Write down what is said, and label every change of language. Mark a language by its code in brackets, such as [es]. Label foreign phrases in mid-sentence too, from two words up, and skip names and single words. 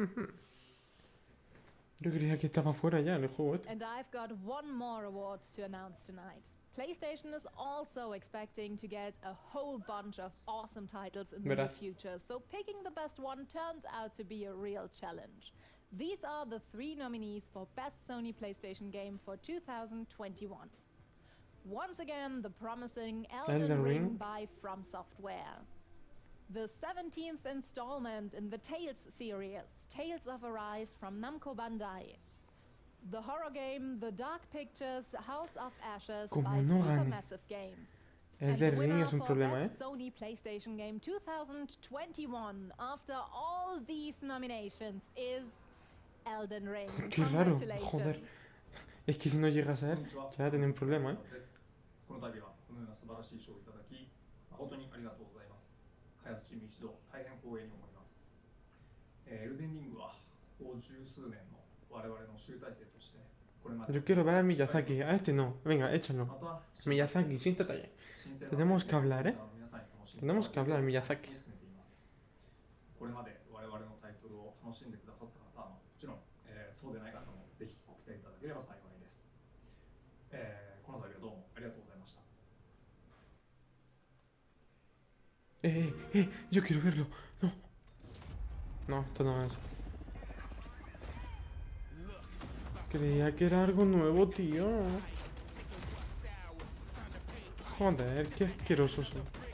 [es] Yo creía que estaba fuera ya el juego este. [en] And I've got one more award to announce tonight. PlayStation is also expecting to get a whole bunch of awesome titles in the near [es] Verás. [en] future, so picking the best one turns out to be a real challenge. These are the 3 nominees for Best Sony PlayStation Game for 2021. Once again, the promising Elden Ring by From Software. The 17th installment in the Tales series, Tales of Arise from Namco Bandai. The horror game The Dark Pictures House of Ashes [es] Como [en] by [es] no gane. [en] Supermassive Games. [es] El [en] And [es] de [en] the [es] Ring [en] winner [es] es un [en] for [es] problema, [en] Best Sony PlayStation Game 2021 after all these nominations is Elden Ring. [es] Qué raro, [en] Congratulations. [es] joder. Es que si no llega a ser, ya tiene un problema, ¿eh? [ja] この度はこのような素晴らしい賞をいただき、誠にありがとうございます。開発チーム一同大変光栄に思います。エルデンリングはここ十数年の我々の集大成として、これまで [es] Yo quiero ver a Miyazaki. A este no. Venga, échalo. Miyazaki, siéntate ahí. Tenemos que hablar, ¿eh? Tenemos que hablar, Miyazaki. [ja] これまで我々のタイトルを楽しんでくださった方はもちろん、そうでない方もぜひご期待いただければ幸いです。この度はどうもありがとうございました。 [es] Yo quiero verlo. No. No, esto no es. Creía que era algo nuevo, tío. Joder, qué asqueroso soy.